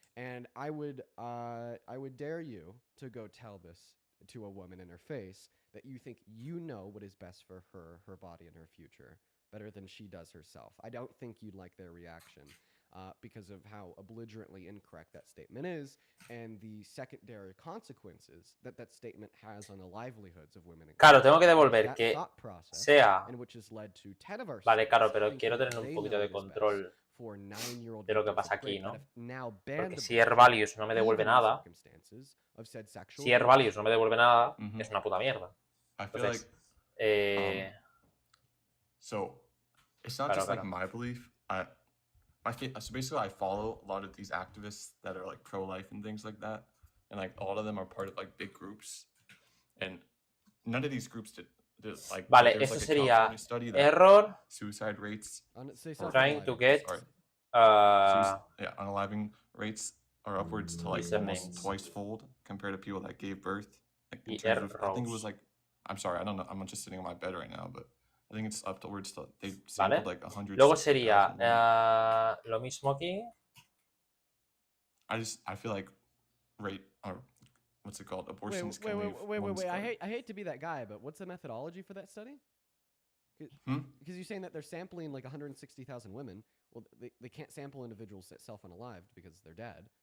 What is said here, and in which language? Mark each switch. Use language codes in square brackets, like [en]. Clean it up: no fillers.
[en] And I would dare you to go tell this to a woman in her face that you think you know what is best for her body and her future better than she does herself. I don't think you'd like their reaction. Because of how belligerently incorrect that statement is, and the secondary consequences that statement has on the livelihoods of women. [es] Claro, tengo que devolver que sea. Vale, claro, pero quiero tener un poquito de control de lo que pasa aquí, ¿no? Porque si Air Values no me devuelve nada, si Air Values no me devuelve nada, es una puta mierda. Entonces, [en] so it's not just like my belief. So basically, I follow a lot of these activists that are like pro-life and things like that, and like a lot of them are part of like big groups, and none of these groups did like. [es] Vale, eso sería error. [en] Suicide rates. Trying to get. Unaliving rates are upwards to like almost twice-fold compared to people that gave birth. Like, I think it was like. I'm sorry, I don't know. I'm just sitting on my bed right now, but. I think it's upwards to they sampled like 100. [es] Luego sería lo mismo aquí. [en] I feel like rate or what's it called? Abortions. Wait. I hate to be that guy, but what's the methodology for that study? Because you're saying that they're sampling like 160,000 women. Well, they can't sample individuals that self-unalived because they're dead.